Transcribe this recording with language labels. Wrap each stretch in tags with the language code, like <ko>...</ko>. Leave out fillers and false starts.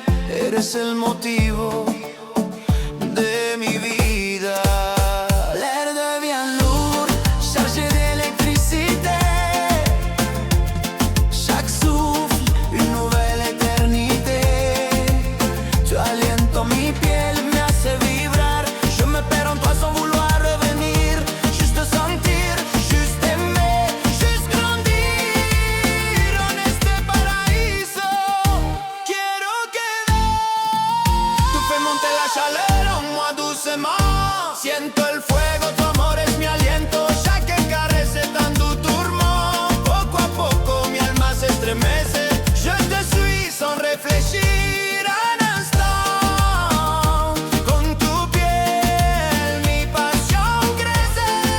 <es>Eres el motivo de mi vida.</es> <fr>L'air devient lourd, chargé d'électricité. Chaque souffle, une nouvelle éternité.</fr> <es>Tu aliento mi piel, me hace vibrar.</es> <fr>Je me perds en toi sans vouloir revenir. Juste sentir, juste aimer, juste grandir en</fr> <es>este paraíso. Quiero quedar.</es> <fr>Tu fais monter la chaleur en moi doucement.</fr> <es>Siento el fuego, tu amor es mi aliento.</es> <fr>Chaque caresse est un doux tourment.</fr> <es>Poco a poco mi alma se estremece.</es> <fr>Je te suis sans réfléchir un instant.</fr> <es>Con tu piel mi pasión crece.</es>